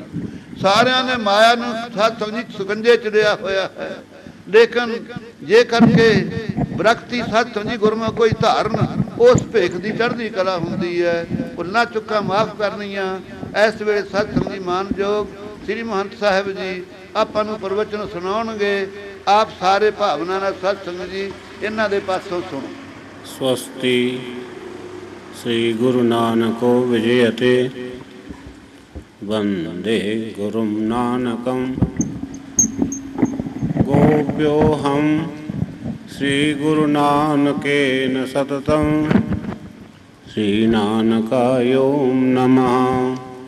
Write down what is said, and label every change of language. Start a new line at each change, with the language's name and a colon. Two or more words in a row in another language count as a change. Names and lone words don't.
Punjabi: ਸਾਰਿਆਂ ਨੇ ਮਾਇਆ ਨੂੰ ਸਤਿਸੰਗ ਸੁਗੰਜੇ ਚ ਲਿਆ ਹੋਇਆ ਹੈ, ਲੇਕਿਨ ਜੇ ਕਰਕੇ ਬਰਕਤੀ ਸਤਿਸੰਗ ਗੁਰਮੁਖ ਕੋਈ ਧਾਰਨ, ਉਸ ਭੇਖ ਦੀ ਚੜ੍ਹਦੀ ਕਲਾ ਹੁੰਦੀ ਹੈ। ਭੁੱਲਾਂ ਚੁੱਕਾਂ ਮਾਫ ਕਰਨੀਆਂ। ਇਸ ਵੇਲੇ ਸਤਿਸੰਗ ਮਾਨਯੋਗ ਸ੍ਰੀ ਮਹੰਤ ਸਾਹਿਬ ਜੀ ਆਪਾਂ ਨੂੰ ਪ੍ਰਵਚਨ ਸੁਣਾਉਣਗੇ। ਆਪ ਸਾਰੇ ਭਾਵਨਾ ਨਾਲ ਸਤਿਸੰਗ ਜੀ ਇਹਨਾਂ ਦੇ ਪਾਸੋਂ ਸੁਣੋ।
Sanskrit: स्वस्ति श्री गुरु नानको विजयते वंदे गुरु नानकम गोप्यो हम श्री गुरु नानकेन सततम श्री नानकाय नमः।